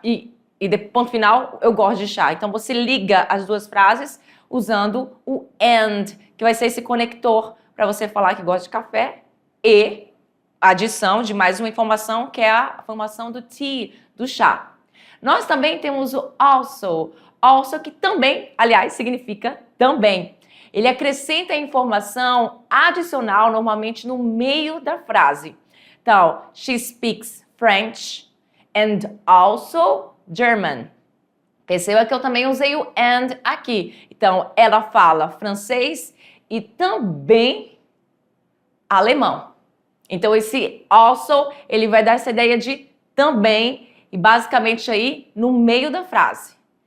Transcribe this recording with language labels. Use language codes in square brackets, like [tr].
[pt] E de ponto final, eu gosto de chá. Então, você liga as duas frases usando o and, que vai ser esse conector para você falar que gosta de café e a adição de mais uma informação, que é a formação do tea, do chá. Nós também temos o also. Also, que também, aliás, significa também. Ele acrescenta a informação adicional normalmente no meio da frase. Então, [en] she speaks French and also German. [pt] Perceba que eu também usei o and aqui. Então, ela fala francês e também alemão. Então, esse also, ele vai dar essa ideia de também e basicamente aí no meio da frase.